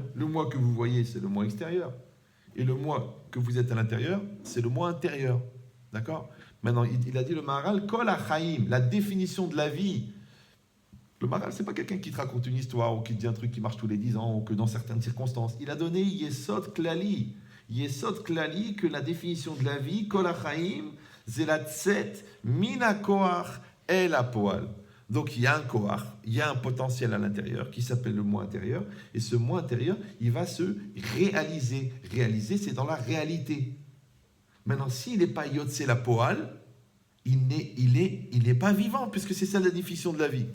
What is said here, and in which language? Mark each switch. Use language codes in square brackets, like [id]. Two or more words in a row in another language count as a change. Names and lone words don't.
[fr] Le moi que vous voyez, c'est le moi extérieur. Et le moi que vous êtes à l'intérieur, c'est le moi intérieur. D'accord? Maintenant, il a dit le Maharal, [he] כל החיים, [fr] la définition de la vie. Le Maharal, c'est pas quelqu'un qui te raconte une histoire ou qui te dit un truc qui marche tous les 10 ans ou que dans certaines circonstances. Il a donné [he] יסוד כללי. יסוד כללי, [fr] que la définition de la vie, [he] כל החיים, זה לצאת מן הכוח אל הפועל. [fr] Donc il y a un koach, il y a un potentiel à l'intérieur qui s'appelle le moi intérieur, et ce moi intérieur, il va se réaliser. Réaliser, c'est dans la réalité. Maintenant, s'il n'est pas [he] יוצא לפועל, [fr] il n'est pas vivant, puisque c'est ça la définition de la vie.